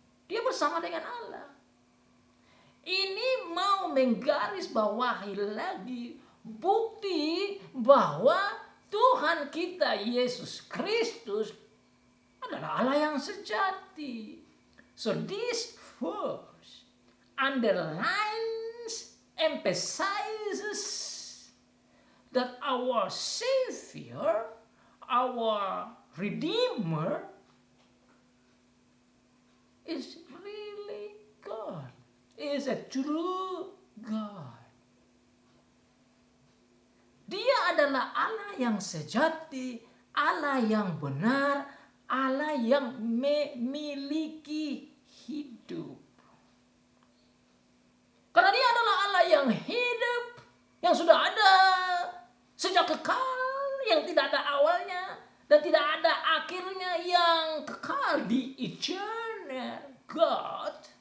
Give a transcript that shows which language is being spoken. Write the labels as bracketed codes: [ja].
[id] Dia bersama dengan Allah. Ini mau menggarisbawahi lagi bukti bahwa Tuhan kita Yesus Kristus adalah Allah yang sejati. [en] So this verse underlines, emphasizes that our Savior, our Redeemer is really God, is a true God. [id] Dia adalah Allah yang sejati, Allah yang benar, Allah yang memiliki hidup. Karena dia adalah Allah yang hidup, yang sudah ada sejak kekal, yang tidak ada awalnya dan tidak ada akhirnya, yang kekal di [en] eternal God.